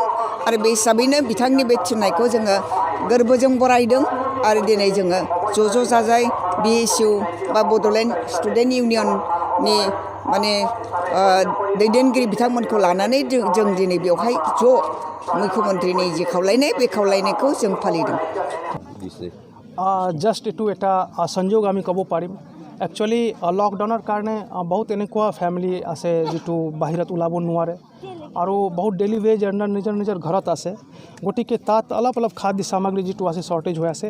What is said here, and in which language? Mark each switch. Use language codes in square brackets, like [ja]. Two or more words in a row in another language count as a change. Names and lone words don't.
[brx] आरो बे हिसाबैनो बिथांनि बे थिननायखौ जोङो गोरबोजों बरायदों। आरो दिनै जोङो ज' जाजाय BSU बा बड'लेण्ड स्टुडेन्ट इउनियननि माने दैदेनगिरि बिथांमोनखौ लानानै जों दिनै बेवहाय ज' मुख्यमन्त्रीनि जि खावलायनाय बे खावलायनायखौ जों फालिदों। [as] জাষ্ট এইটো এটা সংযোগ আমি ক'ব পাৰিম। একচুৱেলি লকডাউনৰ কাৰণে বহুত এনেকুৱা ফেমিলি আছে যিটো বাহিৰত ওলাব নোৱাৰে আৰু বহুত ডেইলি ৱেজ আৰ্নাৰ নিজৰ ঘৰত আছে। গতিকে তাত অলপ খাদ্য সামগ্ৰী যিটো আছে শ্বৰ্টেজ হৈ আছে।